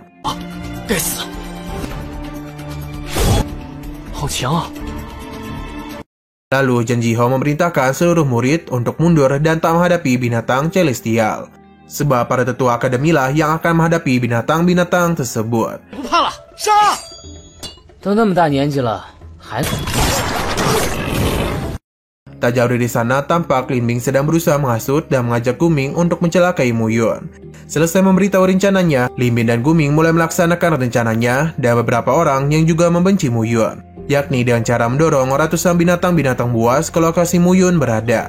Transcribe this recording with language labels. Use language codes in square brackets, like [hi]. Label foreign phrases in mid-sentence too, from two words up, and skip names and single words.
[zh] Guys, 好强啊！ [id] Lalu Jan Jiho memerintahkan seluruh murid untuk mundur dan tak menghadapi binatang celestial. Sebab para tetua akademi lah yang akan menghadapi binatang-binatang tersebut. [zh] 不怕了，杀！都那么大年纪了，还 [id] Tak jauh dari sana, tampak Lin Bing sedang berusaha menghasut dan mengajak Guming untuk mencelakai Mu Yun. Selesai memberitahu rencananya, Lin Bing dan Guming mulai melaksanakan rencananya dan beberapa orang yang juga membenci Mu Yun, yakni dengan cara mendorong ratusan binatang-binatang buas ke lokasi Mu Yun berada.